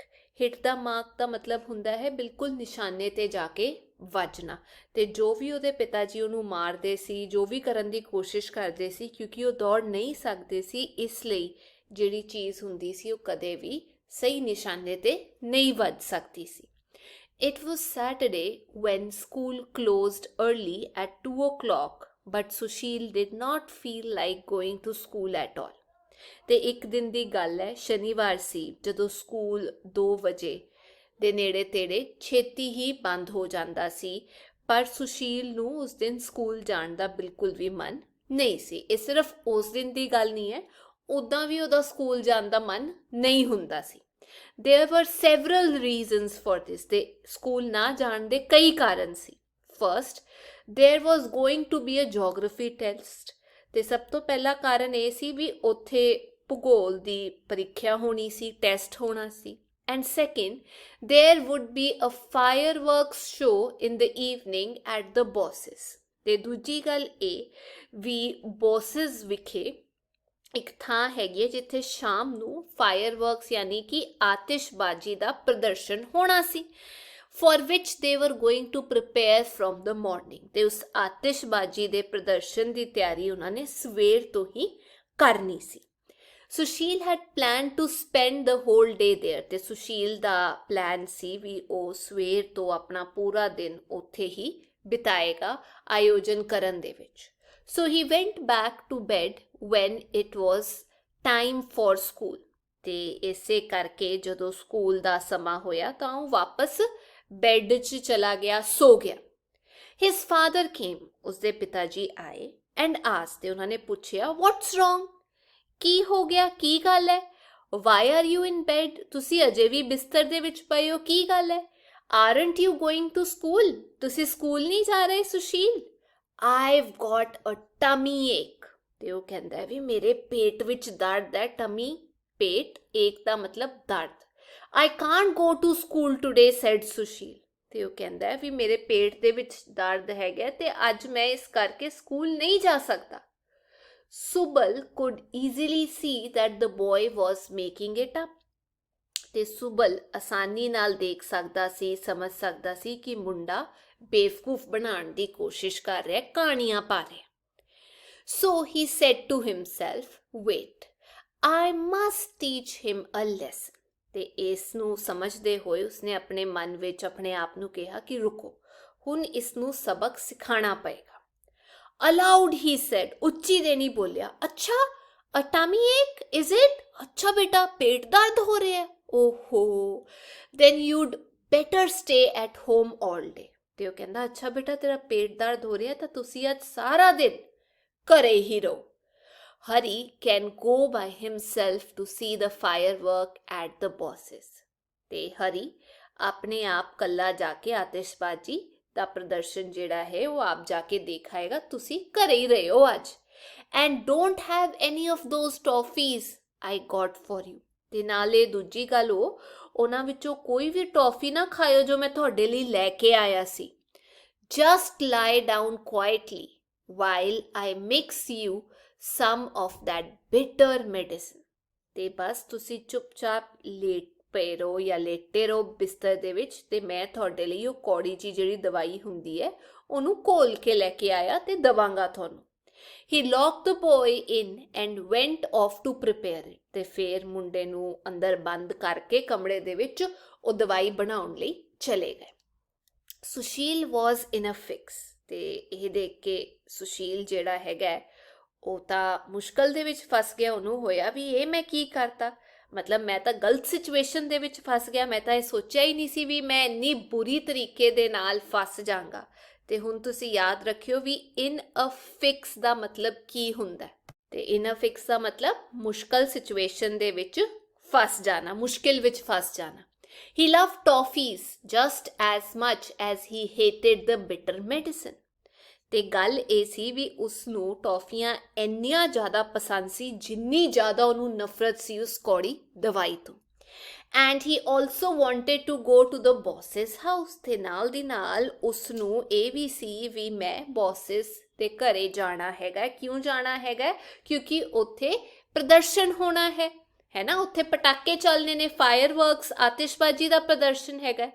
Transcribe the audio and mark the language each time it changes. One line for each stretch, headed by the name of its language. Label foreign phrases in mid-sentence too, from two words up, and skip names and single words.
Punjabi: ਹਿੱਟ ਦਾ ਮਾਰਕ ਦਾ ਮਤਲਬ ਹੁੰਦਾ ਹੈ ਬਿਲਕੁਲ ਨਿਸ਼ਾਨੇ ਤੇ ਜਾ ਕੇ ਵੱਜਣਾ। ਤੇ ਜੋ ਵੀ ਉਹਦੇ ਪਿਤਾ ਜੀ ਉਹਨੂੰ ਮਾਰਦੇ ਸੀ, ਜੋ ਵੀ ਕਰਨ ਦੀ ਕੋਸ਼ਿਸ਼ ਕਰਦੇ ਸੀ, ਕਿਉਂਕਿ ਉਹ ਦੌੜ ਨਹੀਂ ਸਕਦੇ ਸੀ, ਇਸ ਲਈ ਜਿਹੜੀ ਚੀਜ਼ ਹੁੰਦੀ ਸੀ ਉਹ ਕਦੇ ਵੀ ਸਹੀ ਨਿਸ਼ਾਨੇ ਤੇ ਨਹੀਂ ਵੱਜ ਸਕਦੀ ਸੀ।
English: It was Saturday when school closed early at 2 o'clock, but Sushil did not feel like going to school at all।
Punjabi: ਤੇ ਇੱਕ ਦਿਨ ਦੀ ਗੱਲ ਹੈ, ਸ਼ਨੀਵਾਰ ਸੀ, ਜਦੋਂ ਸਕੂਲ 2 ਵਜੇ ਦੇ ਨੇੜੇ ਤੇੜੇ ਛੇਤੀ ਹੀ ਬੰਦ ਹੋ ਜਾਂਦਾ ਸੀ, ਪਰ ਸੁਸ਼ੀਲ ਨੂੰ ਉਸ ਦਿਨ ਸਕੂਲ ਜਾਣ ਦਾ ਬਿਲਕੁਲ ਵੀ ਮਨ ਨਹੀਂ ਸੀ। ਇਹ ਸਿਰਫ ਉਸ ਦਿਨ ਦੀ ਗੱਲ ਨਹੀਂ ਹੈ, ਉੱਦਾਂ ਵੀ ਉਹਦਾ ਸਕੂਲ ਜਾਣ ਦਾ ਮਨ ਨਹੀਂ ਹੁੰਦਾ ਸੀ।
English: There were several reasons for this।
Punjabi: ਤੇ ਸਕੂਲ ਨਾ ਜਾਣ ਦੇ ਕਈ ਕਾਰਨ ਸੀ।
English: First, there was going to be a geography test।
Punjabi: ਤੇ ਸਭ ਤੋਂ ਪਹਿਲਾ ਕਾਰਨ ਇਹ ਸੀ ਵੀ ਉੱਥੇ ਭੂਗੋਲ ਦੀ ਪ੍ਰੀਖਿਆ ਹੋਣੀ ਸੀ, ਟੈਸਟ ਹੋਣਾ ਸੀ।
English: And second, there would be a fireworks show in the evening at the bosses।
Punjabi: ਤੇ ਦੂਜੀ ਗੱਲ ਇਹ ਵੀ ਬੌਸਿਸ ਵਿਖੇ ਇੱਕ ਥਾਂ ਹੈਗੀ ਹੈ ਜਿੱਥੇ ਸ਼ਾਮ ਨੂੰ ਫਾਇਰਵਰਕਸ ਯਾਨੀ ਕਿ ਆਤਿਸ਼ਬਾਜ਼ੀ ਦਾ ਪ੍ਰਦਰਸ਼ਨ ਹੋਣਾ ਸੀ,
English: for which they were going to prepare from the morning.
Punjabi: ਤੇ ਉਸ ਆਤਿਸ਼ਬਾਜ਼ੀ ਦੇ ਪ੍ਰਦਰਸ਼ਨ ਦੀ ਤਿਆਰੀ ਉਹਨਾਂ ਨੇ ਸਵੇਰ ਤੋਂ ਹੀ ਕਰਨੀ ਸੀ।
English: ਸੁਸ਼ੀਲ had planned to spend the whole day there।
Punjabi: ਤੇ ਸੁਸ਼ੀਲ ਦਾ ਪਲਾਨ ਸੀ ਵੀ ਉਹ ਸਵੇਰ ਤੋਂ ਆਪਣਾ ਪੂਰਾ ਦਿਨ ਉੱਥੇ ਹੀ ਬਿਤਾਏਗਾ ਆਯੋਜਨ ਕਰਨ ਦੇ ਵਿੱਚ।
English: So he went back to bed when it was time for school।
Punjabi: ਤੇ ਇਸੇ ਕਰਕੇ ਜਦੋਂ ਸਕੂਲ ਦਾ ਸਮਾਂ ਹੋਇਆ ਤਾਂ ਉਹ ਵਾਪਸ ਬੈੱਡ 'ਚ ਚਲਾ ਗਿਆ, ਸੋ ਗਿਆ।
English: His father came,
Punjabi: ਉਸਦੇ ਪਿਤਾ ਜੀ ਆਏ
English: and asked,
Punjabi: ਤੇ ਉਹਨਾਂ ਨੇ ਪੁੱਛਿਆ
English: what's wrong,
Punjabi: ਕੀ ਹੋ ਗਿਆ, ਕੀ ਗੱਲ ਹੈ?
English: Why are you in bed?
Punjabi: ਤੁਸੀਂ ਅਜੇ ਵੀ ਬਿਸਤਰ ਦੇ ਵਿੱਚ ਪਏ ਹੋ, ਕੀ ਗੱਲ ਹੈ?
English: Aren't you going to school?
Punjabi: ਤੁਸੀਂ ਸਕੂਲ ਨਹੀਂ ਜਾ ਰਹੇ ਸੁਸ਼ੀਲ?
English: I've got a tummy ache।
Punjabi: ਤੇ ਉਹ ਕਹਿੰਦਾ ਵੀ ਮੇਰੇ ਪੇਟ ਵਿੱਚ ਦਰਦ ਹੈ। ਟਮੀ ਪੇਟ, ਏਕ ਦਾ ਮਤਲਬ ਦਰਦ।
English: I can't go to school today, said ਸੁਸ਼ੀਲ।
Punjabi: ਤੇ ਉਹ ਕਹਿੰਦਾ ਵੀ ਮੇਰੇ ਪੇਟ ਦੇ ਵਿੱਚ ਦਰਦ ਹੈਗਾ ਤੇ ਅੱਜ ਮੈਂ ਇਸ ਕਰਕੇ ਸਕੂਲ ਨਹੀਂ ਜਾ ਸਕਦਾ।
English: ਸੁਬਲ could easily see that the boy was making it up।
Punjabi: ਤੇ ਸੁਬਲ ਆਸਾਨੀ ਨਾਲ ਦੇਖ ਸਕਦਾ ਸੀ, ਸਮਝ ਸਕਦਾ ਸੀ ਕਿ ਮੁੰਡਾ ਬੇਵਕੂਫ ਬਣਾਉਣ ਦੀ ਕੋਸ਼ਿਸ਼ ਕਰ ਰਿਹਾ, ਕਹਾਣੀਆਂ ਪਾ ਰਿਹਾ।
English: So he said to himself, wait, I must teach him a lesson।
Punjabi: ਤੇ ਇਸ ਨੂੰ ਸਮਝਦੇ ਹੋਏ ਉਸਨੇ ਆਪਣੇ ਮਨ ਵਿੱਚ ਆਪਣੇ ਆਪ ਨੂੰ ਕਿਹਾ ਕਿ ਰੁਕੋ, ਹੁਣ ਇਸ ਨੂੰ ਸਬਕ ਸਿਖਾਉਣਾ ਪਏਗਾ।
English: Aloud he said,
Punjabi: ਉੱਚੀ ਦੇ ਨਹੀਂ ਬੋਲਿਆ, ਅੱਛਾ
English: a tummy ache, is it?
Punjabi: ਅੱਛਾ ਬੇਟਾ ਪੇਟ ਦਰਦ ਹੋ ਰਿਹਾ ਹੈ। ਓਹੋ,
English: then you'd better stay at home all day।
Punjabi: ਤੇ ਉਹ ਕਹਿੰਦਾ ਅੱਛਾ ਬੇਟਾ ਤੇਰਾ ਪੇਟ ਦਰਦ ਹੋ ਰਿਹਾ ਤਾਂ ਤੁਸੀਂ ਅੱਜ ਸਾਰਾ ਦਿਨ ਘਰੇ ਹੀ ਰਹੋ।
English: Hari can go by himself to see the firework at the bosses।
Punjabi: ਤੇ ਹਰੀ ਆਪਣੇ ਆਪ ਕੱਲਾ ਜਾ ਕੇ ਆਤਿਸ਼ਬਾਜ਼ੀ ਦਾ ਪ੍ਰਦਰਸ਼ਨ ਜਿਹੜਾ ਹੈ ਉਹ ਆਪ ਜਾ ਕੇ ਦੇਖ ਆਏਗਾ, ਤੁਸੀਂ ਘਰੇ ਹੀ ਰਹੇ ਹੋ ਅੱਜ।
English: And don't have any of those toffees I got for you।
Punjabi: ਤੇ ਨਾਲੇ ਦੂਜੀ ਗੱਲ ਉਹਨਾਂ ਵਿੱਚੋਂ ਕੋਈ ਵੀ ਟੌਫੀ ਨਾ ਖਾਇਓ ਜੋ ਮੈਂ ਤੁਹਾਡੇ ਲਈ ਲੈ ਕੇ ਆਇਆ ਸੀ।
English: Just lie down quietly while I mix you some of that bitter medicine।
Punjabi: ਤੇ ਬਸ ਤੁਸੀਂ ਚੁੱਪਚਾਪ ਲੇਟ ਪਏ ਰਹੋ ਜਾਂ ਲੇਟੇ ਰਹੋ ਬਿਸਤਰ ਦੇ ਵਿੱਚ ਤੇ ਮੈਂ ਤੁਹਾਡੇ ਲਈ ਉਹ ਕੌੜੀ ਜਿਹੀ ਜਿਹੜੀ ਦਵਾਈ ਹੁੰਦੀ ਹੈ ਉਹਨੂੰ ਘੋਲ ਕੇ ਲੈ ਕੇ ਆਇਆ ਤੇ ਦਵਾਂਗਾ ਤੁਹਾਨੂੰ।
English: He locked the boy in and went off to prepare it।
Punjabi: ਤੇ ਫੇਰ ਮੁੰਡੇ ਨੂੰ ਅੰਦਰ ਬੰਦ ਕਰਕੇ ਕਮਰੇ ਦੇ ਵਿੱਚ ਉਹ ਦਵਾਈ ਬਣਾਉਣ ਲਈ ਚਲੇ ਗਏ।
English: ਸੁਸ਼ੀਲ was in a fix।
Punjabi: ਤੇ ਇਹ ਦੇਖ ਕੇ ਸੁਸ਼ੀਲ ਜਿਹੜਾ ਹੈਗਾ ਉਹ ਤਾਂ ਮੁਸ਼ਕਲ ਦੇ ਵਿੱਚ ਫਸ ਗਿਆ। ਉਹਨੂੰ ਹੋਇਆ ਵੀ ਇਹ ਮੈਂ ਕੀ ਕਰਤਾ, ਮਤਲਬ ਮੈਂ ਤਾਂ ਗਲਤ ਸਿਚੁਏਸ਼ਨ ਦੇ ਵਿੱਚ ਫਸ ਗਿਆ। ਮੈਂ ਤਾਂ ਇਹ ਸੋਚਿਆ ਹੀ ਨਹੀਂ ਸੀ ਵੀ ਮੈਂ ਇੰਨੀ ਬੁਰੀ ਤਰੀਕੇ ਦੇ ਨਾਲ ਫਸ ਜਾਵਾਂਗਾ। ਤੇ ਹੁਣ ਤੁਸੀਂ ਯਾਦ ਰੱਖਿਓ ਵੀ
English: in a fix
Punjabi: ਦਾ ਮਤਲਬ ਕੀ ਹੁੰਦਾ। ਤੇ
English: in a fix
Punjabi: ਦਾ ਮਤਲਬ ਮੁਸ਼ਕਲ ਸਿਚੁਏਸ਼ਨ ਦੇ ਵਿੱਚ ਫਸ ਜਾਣਾ, ਮੁਸ਼ਕਿਲ ਵਿੱਚ ਫਸ ਜਾਣਾ।
English: He loved toffees just as much as he hated the bitter medicine।
Punjabi: ਤੇ ਗੱਲ ਇਹ ਸੀ ਵੀ ਉਸਨੂੰ ਟੌਫੀਆਂ ਇੰਨੀਆਂ ਜ਼ਿਆਦਾ ਪਸੰਦ ਸੀ ਜਿੰਨੀ ਜ਼ਿਆਦਾ ਉਹਨੂੰ ਨਫ਼ਰਤ ਸੀ ਉਸ ਕੌੜੀ ਦਵਾਈ ਤੋਂ।
English: And he also wanted to go to the boss's house।
Punjabi: ਤੇ ਨਾਲ ਦੀ ਨਾਲ ਉਸਨੂੰ ਇਹ ਵੀ ਸੀ ਵੀ ਮੈਂ ਬੌਸਿਸ ਦੇ ਘਰੇ ਜਾਣਾ ਹੈਗਾ। ਕਿਉਂ ਜਾਣਾ ਹੈਗਾ? ਕਿਉਂਕਿ ਉੱਥੇ ਪ੍ਰਦਰਸ਼ਨ ਹੋਣਾ ਹੈ ਨਾ, ਉੱਥੇ ਪਟਾਕੇ ਚੱਲਨੇ ਨੇ, ਫਾਇਰਵਰਕਸ, ਆਤਿਸ਼ਬਾਜ਼ੀ ਦਾ ਪ੍ਰਦਰਸ਼ਨ ਹੈਗਾ।